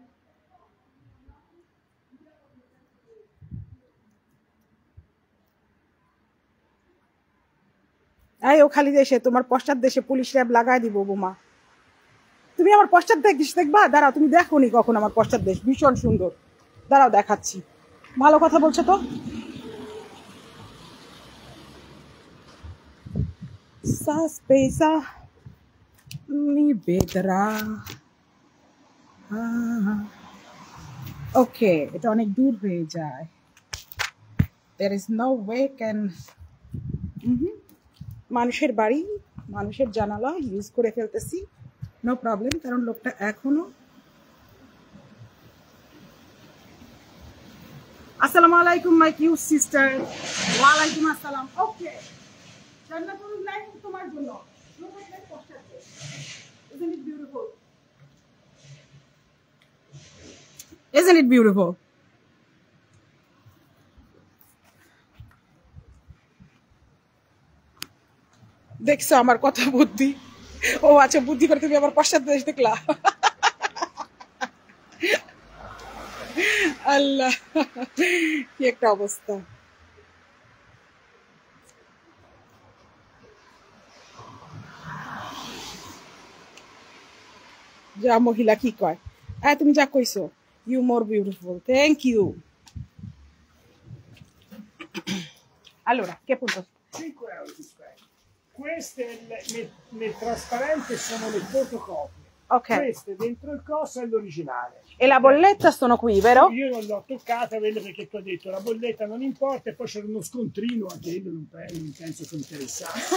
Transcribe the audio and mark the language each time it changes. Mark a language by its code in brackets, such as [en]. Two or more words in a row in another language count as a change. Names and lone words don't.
[bn] এই ও খালি দেশে তোমার পশ্চাৎ দেশে পুলিশ র্যাব লাগাই দিব বোমা। তুমি আমার পশ্চাৎ দেশ দেখবা? দাঁড়াও, তুমি দেখো নি কখন আমার পশ্চাৎ দেশ? ভীষণ সুন্দর, দাঁড়াও দেখাচ্ছি। ভালো কথা বলছো তো। [it] Sospesa mi vedrà. [bn] ওকে, এটা অনেক দূর হয়ে যায়। [en] there is no way can [bn] মানুষের বাড়ি, মানুষের জানালা ইউজ করে ফেলতেছি, [en] no problem, [bn] কারণ লোকটা এখনো। আসসালামু আলাইকুম [en] my cute sister. [bn] ওয়ালাইকুম আসসালাম। ওকে, জান্নাতুল লাইফ তোমার জন্য। [en] Isn't it beautiful? Isn't it beautiful? [bn] দেখছো আমার কথা বুদ্ধি? ও আচ্ছা, বুদ্ধি করে তুমি আমার পশ্চাৎ দেশ দেখলা। আল্লাহ, কি একটা অবস্থা। যা মহিলা কি কয়, তুমি যা কইছো, [en] you more beautiful, thank you. [it] Allora, che punto? 5 euro di spread. Queste le trasparenti sono le fotocopie. Ok. Queste dentro il coso è l'originale. E la bolletta sono qui, vero? Io non l'ho toccata, quello perché ti ho detto la bolletta non importa, e poi c'era uno scontrino, anche io non penso che interessasse.